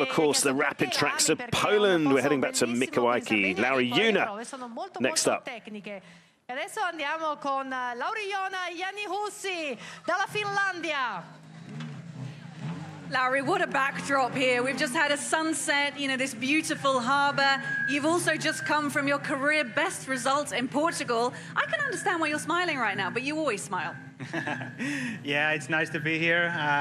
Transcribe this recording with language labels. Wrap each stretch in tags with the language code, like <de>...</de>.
<en>Of course, the rapid tracks of Poland. We're heading back to Mikołajki. Lauri Juna next up.</en> <it>Adesso andiamo con Lauri Juna e Jani Hussi dalla Finlandia.</it> <en>Larry, what a backdrop here. We've just had a sunset, you know, this beautiful harbour. You've also just come from your career best results in Portugal. I can understand why you're smiling right now, but you always smile. Yeah, it's nice to be here.</en>